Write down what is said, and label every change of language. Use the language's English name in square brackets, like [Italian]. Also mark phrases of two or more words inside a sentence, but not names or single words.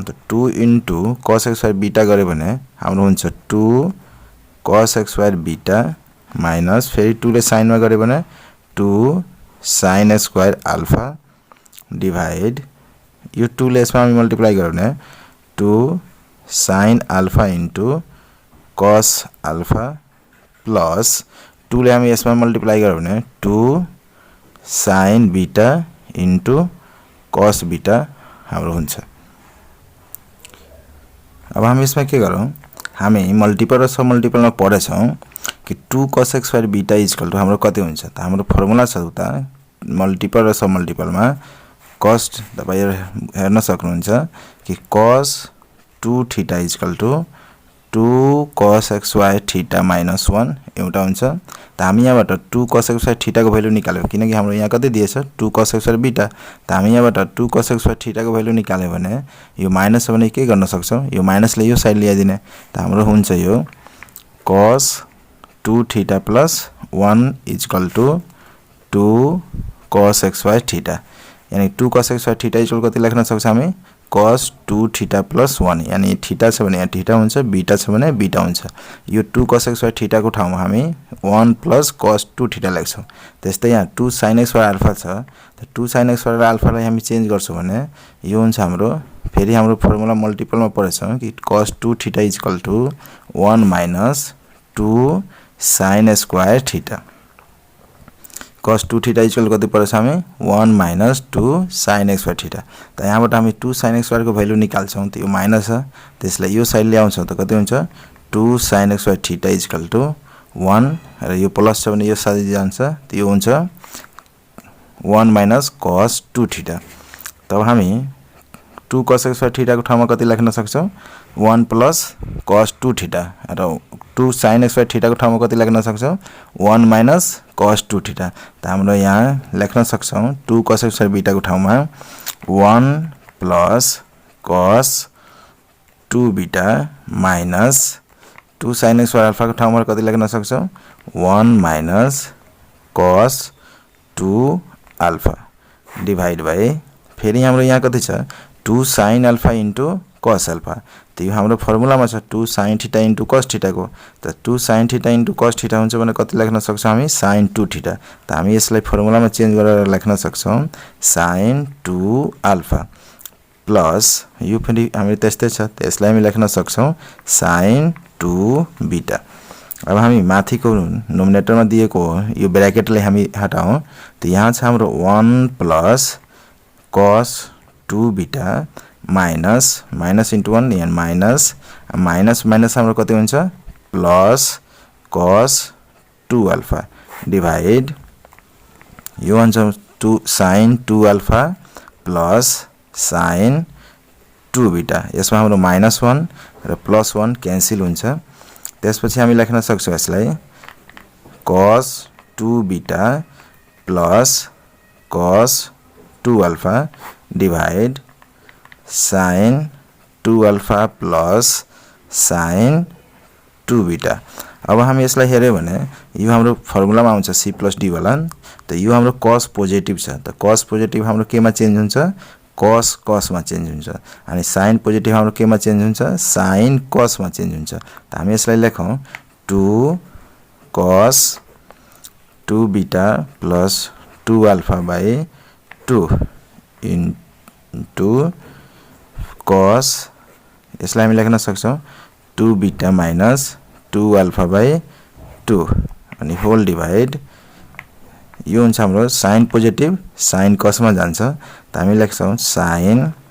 [Nepali] त [English] 2 into cos x square beta [Nepali] गर्यो भने हाम्रो हुन्छ [English] 2 cos x square beta minus [Nepali] फेरि 2 ले sin मा गर्यो भने [English] 2 sin x square alpha divide [Nepali] यो 2 ले यसमा हामी मल्टिप्लाई गर्यो भने [English] 2 sin alpha into cos alpha plus [Nepali] 2 ले हामी यसमा मल्टिप्लाई गर्यो भने [English] 2 sin beta into cos beta [Nepali] हाम्रो हुन्छ। अब हामी यसमा के गरौँ, हामी मल्टिपल र सब मल्टिपलमा पढेछौं कि [English] 2 cos x square beta is equal to [Nepali] हाम्रो कति हुन्छ। त हाम्रो फर्मुला छ उता मल्टिपल र सब मल्टिपलमा cos तपाई हेर्न सक्नुहुन्छ कि [English] cos 2 theta is equal to 2 cos x square theta minus 1 [Nepali] एउटा हुन्छ। त हामी यहाँबाट [English] 2 cos x square theta [Nepali] को भ्यालु निकाल्यौ किनकि हाम्रो यहाँ कति दिएछ [English] 2 cos x square beta। [Nepali] त हामी यहाँबाट [English] 2 cos x square theta [Nepali] को भ्यालु निकाल्यौ भने यो माइनस छ भने के गर्न सक्छौं, यो माइनसले यो साइड ल्याइदिने। त हाम्रो हुन्छ यो [English] cos 2 theta plus 1 is equal to 2 cos x square theta [Nepali] यानी 2 cos x square theta इक्वल कति लेख्न सक्छ हामी [English] cos 2 theta plus 1 [Nepali] यानी थीटा छ भने यहाँ थीटा हुन्छ, बीटा छ भने बीटा हुन्छ। यो [English] 2 cos x square theta [Nepali] को ठाउँमा हामी [English] 1 plus cos 2 theta [Nepali] लेख्छौं। त्यस्तै यहाँ [English] 2 sin x square alpha [Nepali] छ। त [English] 2 sin x square alpha [Nepali] लाई हामी चेन्ज गर्छौं भने यो हुन्छ हाम्रो फेरि हाम्रो फर्मुला मल्टिपलमा पढेछौं कि [English] cos 2 theta is equal to 1 minus 2 sin square theta। cos 2 theta is equal [Nepali] कति परेछ हामी [English] 1 minus 2 sin x square theta। [Nepali] त यहाँबाट हामी [English] 2 sin x square [Nepali] को भ्यालु निकाल्छौं। त यो माइनस छ त्यसलाई यो साइड ल्याउँछौं त कति हुन्छ [English] 2 sin x square theta is equal to 1 [Nepali] र यो प्लस छ भने यो साइड जान्छ। त यो हुन्छ [English] 1 minus cos 2 theta। [Nepali] तब हामी [English] 2 cos x square theta [Nepali] को ठाउँमा कति लेख्न सक्छौं [English] 1 plus cos 2 theta [Nepali] र [English] 2 sin x square theta [Nepali] को ठाउँमा कति लेख्न सक्छौं [English] 1 minus cos 2 theta। [Nepali] त हाम्रो यहाँ लेख्न सक्छौं [English] 2 cos x square beta [Nepali] को ठाउँमा [English] 1 plus cos 2 beta minus 2 sin x square alpha [Nepali] को ठाउँमा कति लेख्न सक्छौं [English] 1 minus cos 2 alpha divide by [Nepali] फेरि हाम्रो यहाँ कति छ [English] 2 sin alpha into cos alpha। [Nepali] त यो हाम्रो फर्मुलामा छ [English] 2 sin theta into cos theta [Nepali] को। त [English] 2 sin theta into cos theta [Nepali] हुन्छ भने कति लेख्न सक्छौं हामी [English] sin 2 theta। [Nepali] त हामी यसलाई फर्मुलामा चेन्ज गरेर लेख्न सक्छौं [English] sin 2 alpha [Nepali] प्लस यो पनि हामी त्यस्तै छ त्यसलाई हामी लेख्न सक्छौं [English] sin 2 beta। [Nepali] अब हामी माथिको नोमिनेटरमा दिएको यो ब्र्याकेटले हामी हटाऊ। त यहाँ छ हाम्रो [English] 1 plus cos 2 beta minus minus into 1 and minus minus minus [Nepali] हाम्रो कति हुन्छ [English] plus cos 2 alpha divide [Nepali] यो हुन्छ [English] 2 sin 2 alpha plus sin 2 beta। [Nepali] यसमा हाम्रो -1 र +1 क्यान्सल हुन्छ। त्यसपछि हामी लेख्न सक्छौं यसलाई [English] cos 2 beta plus cos 2 alpha divide sin 2 alpha plus sin 2 beta। [Nepali] अब हामी यसलाई हेर्यो भने यो हाम्रो फर्मुलामा आउँछ c + d वाला, त यो हाम्रो cos पोजिटिभ छ, त cos पोजिटिभ हाम्रो केमा चेन्ज हुन्छ, cos मा चेन्ज हुन्छ, अनि sin पोजिटिभ हाम्रो केमा चेन्ज हुन्छ, sin cos मा चेन्ज हुन्छ। त हामी यसलाई लेखौं [English] 2 cos 2 beta plus 2 alpha by 2 into cos, [Nepali] यसलाई हामी लेख्न सक्छौं [English] 2 beta minus 2 alpha by 2 [Nepali] अनि [English] whole divide [Nepali] यो हुन्छ हाम्रो sin पोजिटिभ sin cos मा जान्छ, त हामी लेख्छौं sin